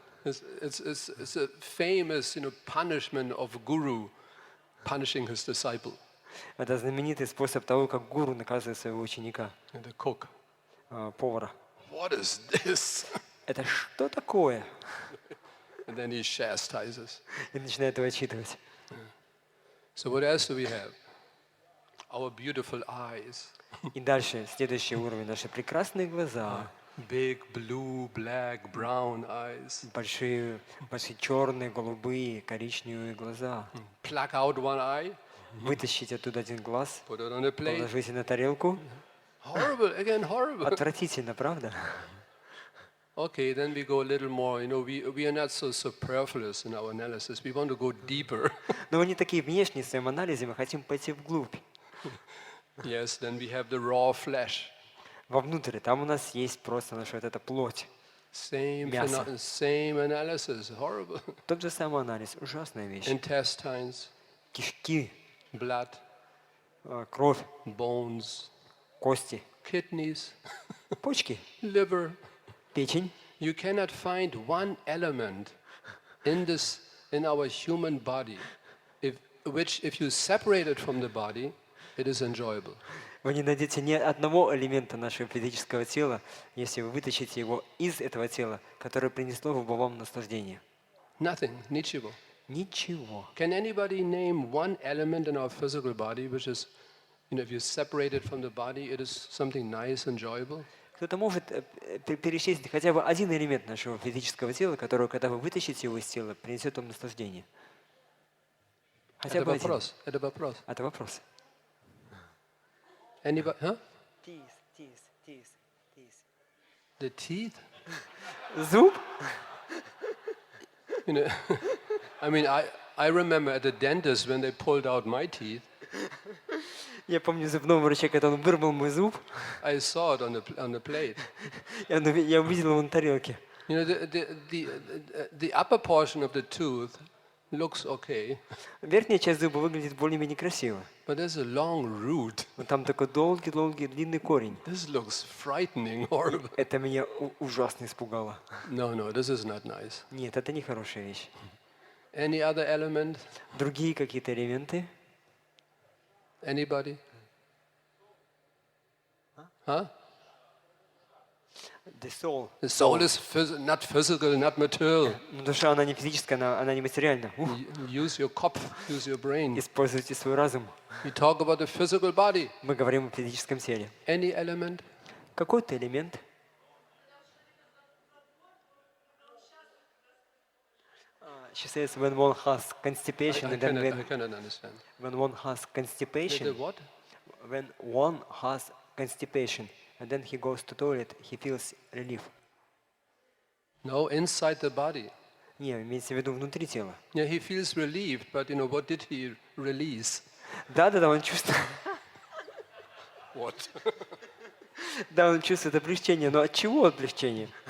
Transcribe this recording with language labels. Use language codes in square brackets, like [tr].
[en] It's a famous, punishment of guru punishing his disciple. [ru] Это знаменитый способ того, как гуру наказывает своего ученика. [en] The cook. [ru] Повара. [en] What is this? [ru] Это что такое? [en] And then he chastises. [ru] И начинает его отчитывать. [en] So what else do we have? Our beautiful eyes. [ru] И дальше, следующий уровень, наши прекрасные глаза. [en] Big blue, black, brown eyes. [ru] Большие черные, голубые, коричневые глаза. [en] Pluck out one eye. [ru] Вытащите оттуда один глаз, [en] Put it on a plate. [ru] положите на тарелку. [en] Horrible, again horrible. [ru] Отвратительно, правда? [en] Okay, then we go a little more. We are not so superfluous in our analysis. We want to go deeper. [ru] Но мы не такие внешние в своем анализе, мы хотим пойти вглубь. [en] Yes, then we have the raw flesh. [ru] Вовнутрь, там у нас есть просто наша вот эта плоть. [en] Same analysis, horrible. [ru] Тот же самый анализ, ужасная вещь. [en] Intestines, [ru] Кишки, [en] blood, [ru] кровь, [en] bones, [ru] кости, [en] kidneys, [ru] почки, [en] liver. [ru] печень. [en] You cannot find one element in our human body which if you separate it from the body, it is enjoyable. [ru] Вы не найдете ни одного элемента нашего физического тела, если вы вытащите его из этого тела, которое принесло бы вам наслаждение. [en] Nothing, [ru] ничего. Ничего. [en] Can anybody name one element in our physical body which is, if you separate it from the body, it is something nice, enjoyable? [ru] Кто-то может перечислить хотя бы один элемент нашего физического тела, который, когда вы вытащите его из тела, принесет вам наслаждение. Хотя бы один. Это вопрос. Это вопрос. [en] Anybody? Huh? Teeth. The teeth? [ru] Зуб? [en] I mean, I remember at the dentist when they pulled out my teeth. [ru] Я помню зубного врача, когда он вырвал мой зуб. [en] I saw it on the plate. [ru] Я увидел его на тарелке. [en] The upper portion of the tooth looks okay. [ru] Верхняя часть зуба выглядит более-менее красиво. [en] But there's a long root. [ru] Но там такой долгий, длинный корень. [en] This looks frightening, horrible. [ru] Это меня ужасно испугало. [en] No, this is not nice. [ru] Нет, это не хорошая вещь. [en] Any other element? [ru] Другие какие-то элементы? [en] Anybody? Huh? The soul. The soul is not physical, not material. [ru] Душа, она не физическая, она не материальна. [en] Use your kopf, use your brain. [ru] Используйте свой разум. [en] We talk about the physical body. [ru] Мы говорим о физическом теле. [en] Any element? [ru] Какой-то элемент. [en] She says when one has constipation, I cannot understand. When one has constipation, What? when one has constipation, and then he goes to toilet, he feels relief. No, inside the body. [ru] Не, имеется в виду внутри тела. [en] Yeah, he feels relieved, but what did he release? [ru] Да, он чувствует. [en] What? [ru] Да, он чувствует облегчение, но от чего облегчение?